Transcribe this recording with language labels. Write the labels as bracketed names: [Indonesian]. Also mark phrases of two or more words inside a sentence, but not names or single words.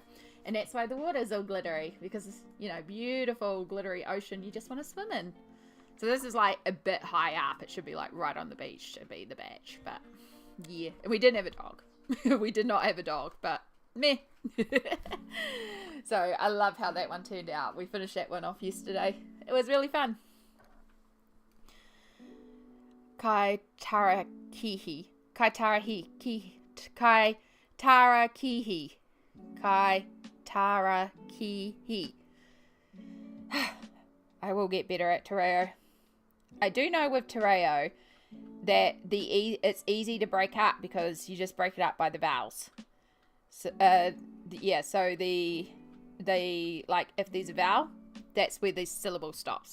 [English] And that's why the water's all glittery, because it's, you know, beautiful glittery ocean you just want to swim in. So this is like a bit high up. It should be like right on the beach to be the batch. But yeah, and we didn't have a dog. We did not have a dog, but meh. So I love how that one turned out. We finished that one off yesterday. It was really fun. [Māori] Kai Tarakihi. Kai Tarakihi. Kai Tarakihi. Kai Tarakihi. [English] I will get better at Te Reo. I do know with Te Reo that it's easy to break up because you just break it up by the vowels. So, yeah, so the like, if there's a vowel, that's where the syllable stops.